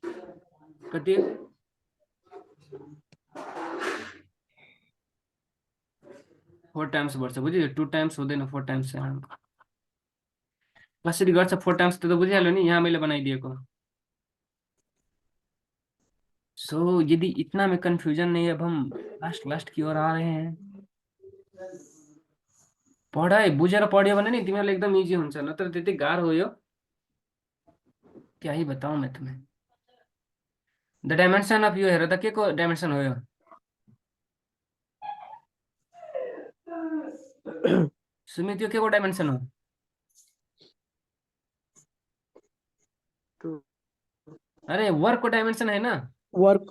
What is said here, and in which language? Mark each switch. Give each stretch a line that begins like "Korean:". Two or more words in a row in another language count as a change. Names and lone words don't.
Nepali: कति? 4 टाइम्स बढ्छ, बुझ्यो? 2 टाइम्स हुँदैन, 4 टाइम्स। कसरी गर्छ 4 टाइम्स त बुझिहाल्यो नि, यहाँ मैले बनाइदिएको।
Hindi: सो यदि इतना में कंफ्यूजन नहीं है, अब हम लास्ट लास्ट की ओर आ रहे हैं।
Nepali: पढाइ बुझेर पढ्यो भने नि तिमीहरूलाई एकदम इजी हुन्छ, नत्र त्यति गाह्रो हो यो,
Hindi: क्या ही बताऊं मैं तुम्हें।
English: the dimension of
Nepali: यो हेर त, के को डाइमेन्सन हो यो? सुमित, यो के को डाइमेन्सन हो? To अरे वर्कको डाइमेन्सन होइन। work